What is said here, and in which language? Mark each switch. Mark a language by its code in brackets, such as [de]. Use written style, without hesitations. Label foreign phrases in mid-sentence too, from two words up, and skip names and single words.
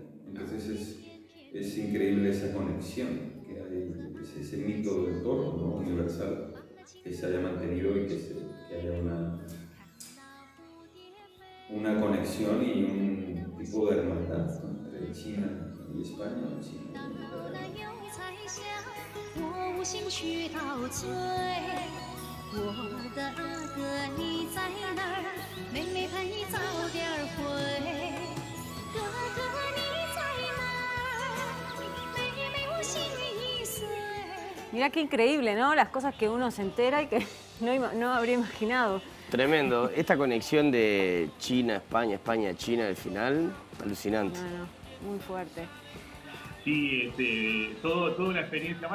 [es] Entonces es increíble esa conexión que hay, ese mito del toro, ¿no? Universal, que se haya mantenido y que haya una conexión y un tipo de hermandad, ¿no? Entre China y España, o China y Italia. [zh] 我无心去陶醉，我的阿哥你在哪儿？妹妹盼你早点回。哥哥你在哪儿？妹妹我心已碎。 [es] Mirá qué increíble, ¿no? Las cosas que uno se entera y que no habría imaginado. Tremendo. Esta conexión de China, España, España, China al final, alucinante. No, muy fuerte. Sí, toda una experiencia más.